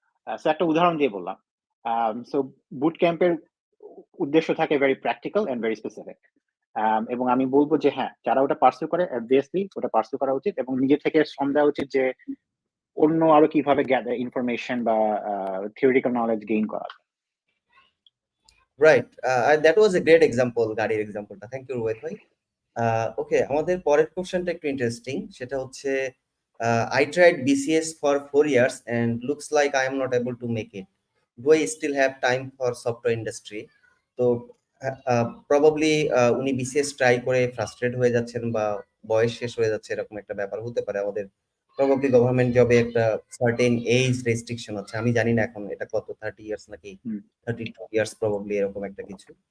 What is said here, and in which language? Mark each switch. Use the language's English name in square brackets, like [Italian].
[Bangla] So একটা উদাহরণ দিয়ে বললাম। সো বুট ক্যাম্পের উদ্দেশ্য থাকে [English] very practical and very specific, [Bangla] এবং আমি বলবো যে হ্যাঁ, যারা ওটা পার্সু করে অবভিয়াসলি ওটা পার্সু করা উচিত, এবং নিজে থেকে শ্রম দেওয়া উচিত যে অন্য আরো কিভাবে ইনফরমেশন বা থিওরিটিক্যাল নলেজ গেইন করা। [English] right, that was a great example, [Bangla] গাড়ির এক্সাম্পলটা। [English] Thank you Rubayet ভাই। [Bangla] ওকে, আমাদের পরের কোশ্চেনটা একটু ইন্টারেস্টিং। সেটা হচ্ছে [English] I tried BCS for 4 years and looks like I am not able to make it. Do I still have time for software industry? [Bangla] তো probably উনি বিসিএস ট্রাই করে ফ্রাস্ট্রেট হয়ে যাচ্ছেন বা বয়স শেষ হয়ে যাচ্ছে, এরকম একটা ব্যাপার হতে পারে। আমাদের প্রবাবলি গভর্নমেন্ট জবে একটা সার্টেন এজ রেস্ট্রিকশন আছে, আমি জানি না এখন এটা কত, 30 ইয়ার্স নাকি 32 ইয়ার্স, প্রবাবলি এরকম একটা কিছু।